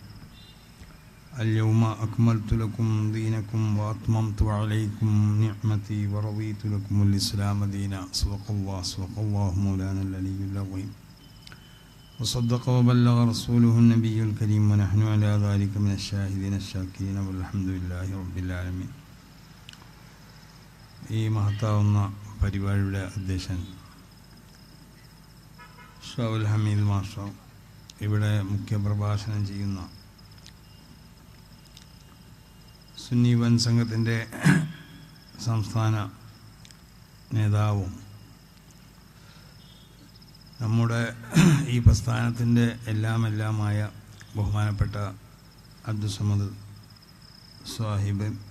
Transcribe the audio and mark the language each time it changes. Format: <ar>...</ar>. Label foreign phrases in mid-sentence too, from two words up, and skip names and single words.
<ar>اليوم أكملت لكم دينكم وأتممت عليكم نعمتي ورضيت لكم الإسلام دينا صدق الله مولانا العلي العظيم وصدق وبلغ رسوله النبي الكريم ونحن على ذلك من الشاهدين الشاكرين والحمد لله رب العالمين.</ar> <ml>ഈ മഹത്താവുന്ന പരിപാടിയുടെ അധ്യക്ഷൻ ഷാവുൽ ഹമീദ് മാസ്റ്റർ, ഇവിടെ മുഖ്യപ്രഭാഷണം ചെയ്യുന്ന സുന്നി വൻ സംഘത്തിൻ്റെ സംസ്ഥാന നേതാവും നമ്മുടെ ഈ പ്രസ്ഥാനത്തിൻ്റെ എല്ലാമായ ബഹുമാനപ്പെട്ട അബ്ദുസമദ് സാഹിബ്,</ml>